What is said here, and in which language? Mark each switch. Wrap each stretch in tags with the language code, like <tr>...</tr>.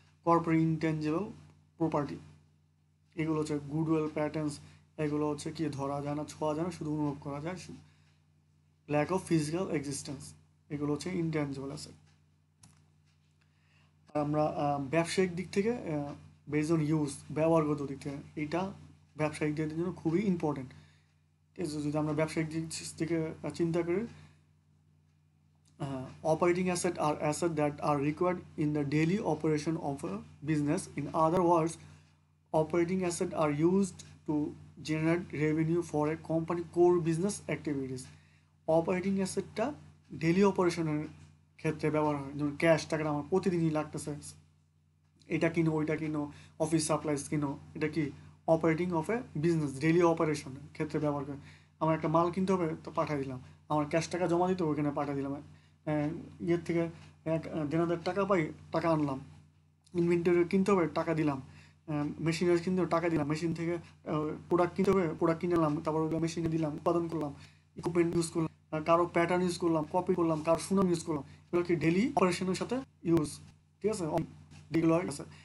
<bn>Corporate intangible property, এগুলো হচ্ছে goodwill patterns, এগুলো হচ্ছে কি ধরা যায় না, ছোঁয়া যায় না, শুধু অনুভব করা যায়, ল্যাক অফ ফিজিক্যাল এক্সিস্টেন্স, এগুলো হচ্ছে ইনটেনজিবল অ্যাসেট। আমরা ব্যবসায়িক দিক থেকে বেজ অন ইউজ, ব্যবহারগত দিক থেকে এইটা ব্যবসায়িকদের জন্য খুবই ইম্পর্টেন্ট। ঠিক আছে, যদি আমরা ব্যবসায়িক দিক থেকে চিন্তা করি,</bn> <en>operating asset are assets that are required in the daily operation of a business. In other words, operating assets are used to generate revenue for a company core business activities.</en> <bn>Operating অ্যাসেটটা daily অপারেশনের ক্ষেত্রে ব্যবহার হয়, যেমন cash টাকাটা আমার প্রতিদিনই লাগতেছে, এটা কিনো ওইটা কিনো, অফিস সাপ্লাইজ কিনো, এটা কি operating of A business, daily অপারেশনের ক্ষেত্রে ব্যবহার করে। আমার একটা মাল কিনতে হবে তো পাঠিয়ে দিলাম, আমার ক্যাশ টাকা জমা দিতে ওইখানে পাঠিয়ে দিলাম, ইয়ের থেকে এক দেনাদার টাকা পাই, টাকা আনলাম, ইনভেন্টরি কিনতে হবে টাকা দিলাম, মেশিনারি কিনতে হবে টাকা দিলাম, মেশিন থেকে প্রোডাক্ট কিনতে হবে প্রোডাক্ট কিনে নিলাম, তারপর ওগুলো মেশিনে দিলাম, উৎপাদন করলাম, ইকুইপমেন্ট ইউজ করলাম, কারো প্যাটার্ন ইউজ করলাম, কপি করলাম, কারো সুনাম ইউজ করলাম, এগুলো কি ডেলি অপারেশনের সাথে ইউজ, ঠিক আছে, যেগুলো আছে।</bn>